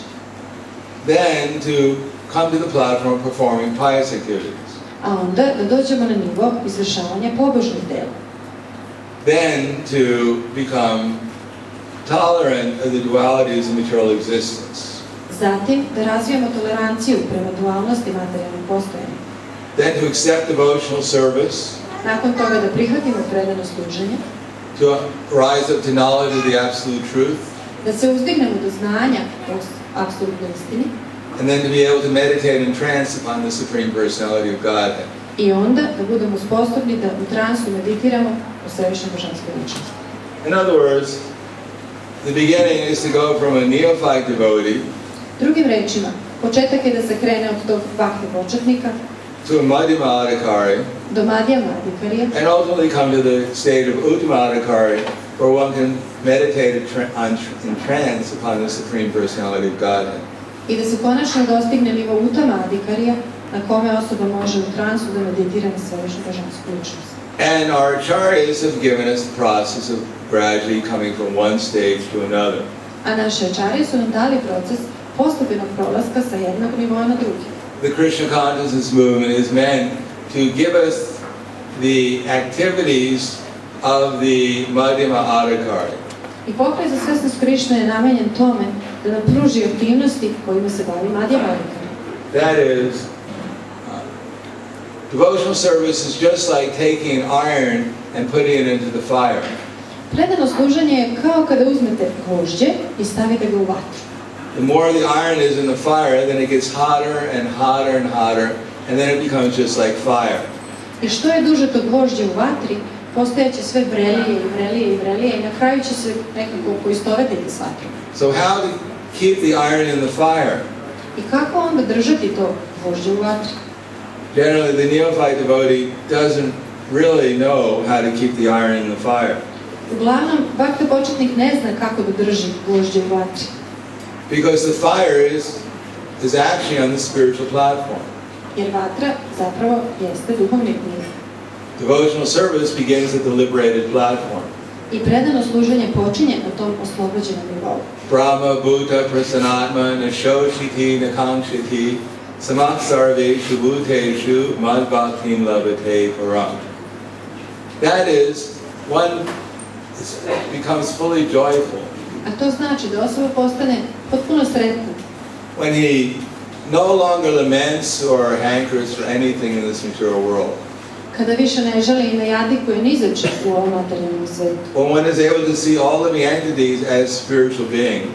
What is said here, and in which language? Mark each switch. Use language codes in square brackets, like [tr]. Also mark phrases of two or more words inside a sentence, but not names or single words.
[en] Then to come to the platform of performing pious activities. [sr] A onda da dođemo na nivo izvršavanja pobožnih dela. [en] Then to become tolerant of the dualities of material existence. [sr] Zatim da razvijemo toleranciju prema dualnosti materijalnog postojanja. [en] Then to accept devotional service. [sr] Nakon toga da prihvatimo predano služenje. [en] To rise up to knowledge of the absolute truth. [sr] Da se uzdignemo do znanja o apsolutnoj istini. [en] And then to be able to meditate in trance upon the Supreme Personality of Godhead. [sr] I onda da budemo sposobni da u transu meditiramo o svevišnjoj božanskoj ličnosti. [en] In other words, the beginning is to go from a neophyte devotee [sr] Drugim rečima, početak je da se krene od tog bhakti početnika [en] to a madhyamadikari [sr] do madhya madhikarija [en] and ultimately come to the state of uttamadikari where one can meditate in trance upon the Supreme Personality of Godhead. [sr] i da se konačno dostigne nivo uttamadhikarija na kome osoba može u transu da meditira na svevišnju božansku ličnost. [en] And our acharyas have given us the process of gradually coming from one stage to another. [sr] A naše ačarije su nam dali proces postepenog prolaska sa jednog nivoa na drugi. [en] The Krishna consciousness movement is meant to give us the activities of the Madhyama Adhikari. [sr] I pokret za svesnost Krišne je namenjen tome da nam pruži aktivnosti kojima se bavi madhya madhikari. [en] That is, devotional service is just like taking iron and putting it into the fire. [sr] Predano služenje je kao kada uzmete gvožđe i stavite ga u vatru. [en] The more the iron is in the fire, then it gets hotter and hotter and hotter, and then it becomes just like fire. [sr] I što je duže to gvožđe u vatri, postajeće sve vrelije i vrelije i vrelije i na kraju će se nekako poistovetiti s vatrom. [en] So how to keep the iron in the fire? [sr] I kako onda držati to gvožđe u vatri? [en] Generally, the neophyte devotee doesn't really know how to keep the iron in the fire. [sr] Uglavnom, bhakta početnik ne zna kako da drži gvožđe u vatri. [en] Because the fire is actually on the spiritual platform. [sr] Jer vatra zapravo jeste duhovni nivo. [en] Devotional service begins at the liberated platform. [sr] I predano služenje počinje na tom oslobođenom nivou. [sa] ब्रह्मभूतः प्रसन्नात्मा न शोचति न काङ्क्षति समः सर्वेषु भूतेषु मद्भक्तिं लभते पराम्. [en] That is, one becomes fully joyful [sr] A to znači da osoba postane potpuno sretna. [en] when he no longer laments or hankers for anything in this material world. [sr] Kada više ne želi i ne jadikuje ni za čim u ovom materijalnom svetu. [en] When one is able to see all living entities as spiritual beings.